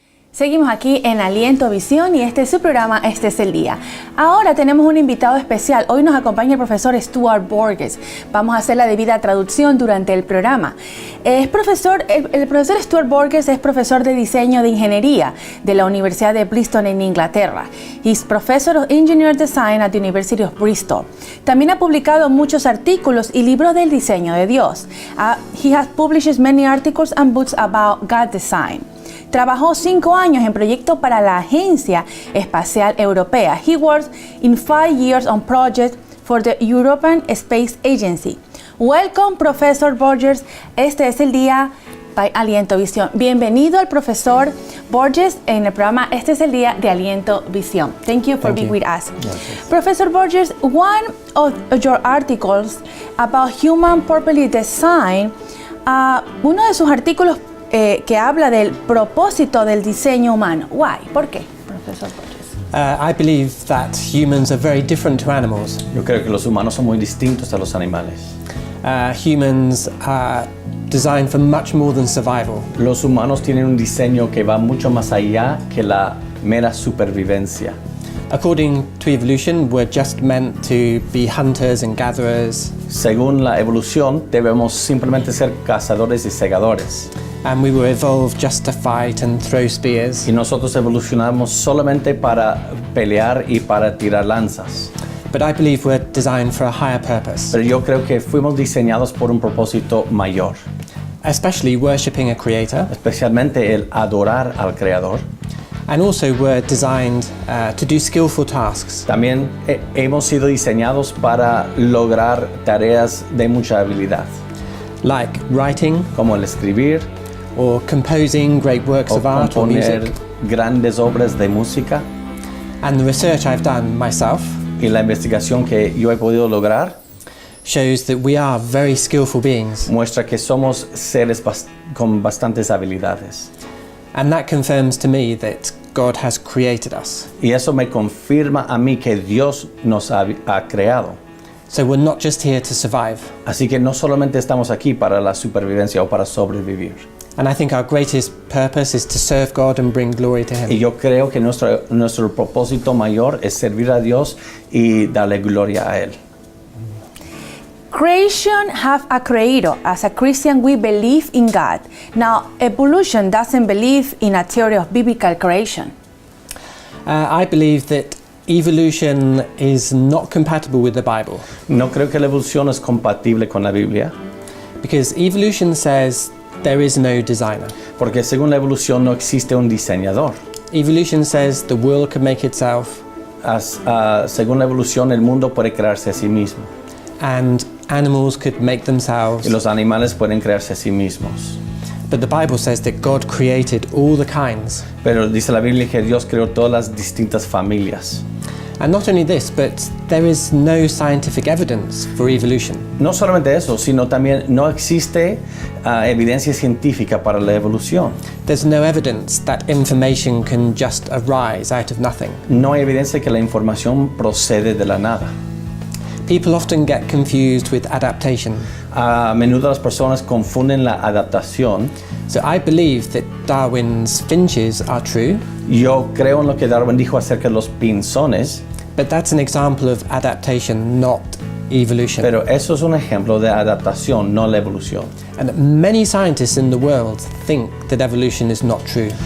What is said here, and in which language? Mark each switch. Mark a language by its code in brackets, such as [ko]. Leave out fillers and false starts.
[es] Seguimos aquí en Aliento Visión y este es su programa, Este es el Día. Ahora tenemos un invitado especial. Hoy nos acompaña el profesor Sturad Burges. Vamos a hacer la debida traducción durante el programa. El profesor Sturad Burges es profesor de diseño de ingeniería de la Universidad de Bristol en Inglaterra. [en] He's professor of engineer design at the University of Bristol. [es] También ha publicado muchos artículos y libros del diseño de Dios. [en] He has published many articles and books about God design. [es] Trabajó 5 años en proyectos para la Agencia Espacial Europea. [en] He worked in 5 years on projects for the European Space Agency. Welcome, Professor Burges. [es] Este es el día by Aliento Visión. Bienvenido al profesor Burges en el programa Este es el día de Aliento Visión. [en] Thank you for being with us. [es] Gracias. [en] Professor Burges, one of your articles about human purpose design, [es] uno de sus artículos que habla del propósito del diseño humano. [en] Why? [es] ¿Por qué, profesor Burges? [en] I believe that humans are very different to animals. [es] Yo creo que los humanos son muy distintos a los animales. [en] Humans are designed for much more than survival. [es] Los humanos tienen un diseño que va mucho más allá que la mera supervivencia. [en] According to evolution, we're just meant to be hunters and gatherers. [es] Según la evolución, debemos simplemente ser cazadores y segadores. [en] And we were evolved just to fight and throw spears. [es] Y nosotros evolucionamos solamente para pelear y para tirar lanzas. [en] But I believe we're designed for a higher purpose. [es] Pero yo creo que fuimos diseñados por un propósito mayor. [en] Especially worshipping a creator. [es] Especialmente el adorar al Creador. [en] And also we're designed to do skillful tasks. [es] También hemos sido diseñados para lograr tareas de mucha habilidad. [en] Like writing, [es] como el escribir, [en] or composing great works of art or music. [es] Grandes obras de música. [en] And the research I've done myself, [es] y la investigación que yo he podido lograr, [en] shows that we are very skillful beings. [es] Muestra que somos seres con bastantes habilidades. [en] And that confirms to me that God has created us. [es] Y eso me confirma a mí que Dios nos ha creado. [en] So we're not just here to survive. [es] Así que no solamente estamos aquí para la supervivencia o para sobrevivir. [en] And I think our greatest purpose is to serve God and bring glory to Him. [es] Y yo creo que nuestro propósito mayor es servir a Dios y darle gloria a Él. [en] Creation have a creator. As a Christian, we believe in God. Now, evolution doesn't believe in a theory of biblical creation. I believe that evolution is not compatible with the Bible. [es] No creo que la evolución es compatible con la Biblia. [en] Because evolution says there is no designer. [es] Porque según la evolución no existe un diseñador. [en] Evolution says the world can make itself. [es] Según la evolución el mundo puede crearse a sí mismo. [en] And animals could make themselves. [es] Y los animales pueden crearse a sí mismos. [en] But the Bible says that God created all the kinds. [es] Pero dice la Biblia que Dios creó todas las distintas familias. [en] And not only this, but there is no scientific evidence for evolution. [es] No solamente eso, sino también no existe evidencia científica para la evolución. [en] There's no evidence that information can just arise out of nothing. [es] No hay evidencia que la información procede de la nada. [en] People often get confused with adaptation. [es] A menudo las personas confunden la adaptación. [en] So I believe that Darwin's finches are true. [es] Yo creo en lo que Darwin dijo acerca de los pinzones. [en] But that's an example of adaptation, not evolution. [es] Pero eso es un ejemplo de adaptación, no la evolución. [en] And many scientists in the world think that evolution is not true.